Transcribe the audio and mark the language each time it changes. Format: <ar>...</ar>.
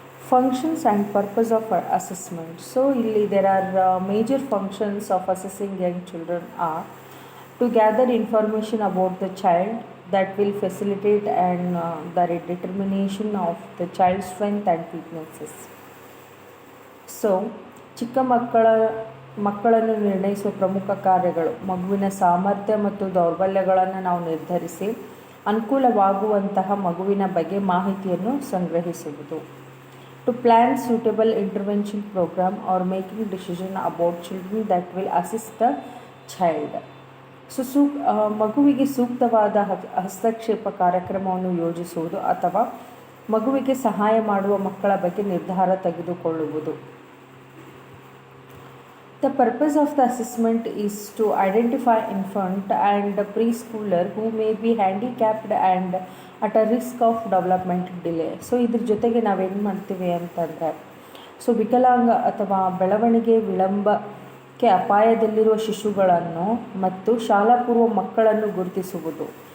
<en>Functions and purpose of assessment. So there are major functions of assessing young children are to gather information about the child that will facilitate and the determination of the child's strength and weaknesses.</en> <kn>So ಚಿಕ್ಕ ಮಕ್ಕಳನ್ನು ನಿರ್ಣಯಿಸುವ ಪ್ರಮುಖ ಕಾರ್ಯಗಳು ಮಗುವಿನ ಸಾಮರ್ಥ್ಯ ಮತ್ತು ದೌರ್ಬಲ್ಯಗಳನ್ನು ನಾವು ನಿರ್ಧರಿಸಿ ಅನುಕೂಲವಾಗುವಂತಹ ಮಗುವಿನ ಬಗ್ಗೆ ಮಾಹಿತಿಯನ್ನು ಸಂಗ್ರಹಿಸುವುದು.</kn> <en>To plan suitable intervention program or making decision about children that will assist the child.</en> <kn>So ಮಗುವಿಗೆ ಸೂಕ್ತವಾದ ಹಸ್ತಕ್ಷೇಪ ಕಾರ್ಯಕ್ರಮವನ್ನು ಯೋಜಿಸುವುದು ಅಥವಾ ಮಗುವಿಗೆ ಸಹಾಯ ಮಾಡುವ ಮಕ್ಕಳ ಬಗ್ಗೆ ನಿರ್ಧಾರ ತೆಗೆದುಕೊಳ್ಳುವುದು.</kn> <en>The purpose of the assessment is to identify infant and preschooler who may be handicapped and at a risk of development delay.</en> <kn>So ಇದ್ರ ಜೊತೆಗೆ ನಾವೇನು ಮಾಡ್ತೀವಿ ಅಂತಂದರೆ, ಸೊ ವಿಕಲಾಂಗ ಅಥವಾ ಬೆಳವಣಿಗೆ ವಿಳಂಬಕ್ಕೆ ಅಪಾಯದಲ್ಲಿರುವ ಶಿಶುಗಳನ್ನು ಮತ್ತು ಶಾಲಾ ಪೂರ್ವ ಮಕ್ಕಳನ್ನು ಗುರುತಿಸುವುದು.</kn>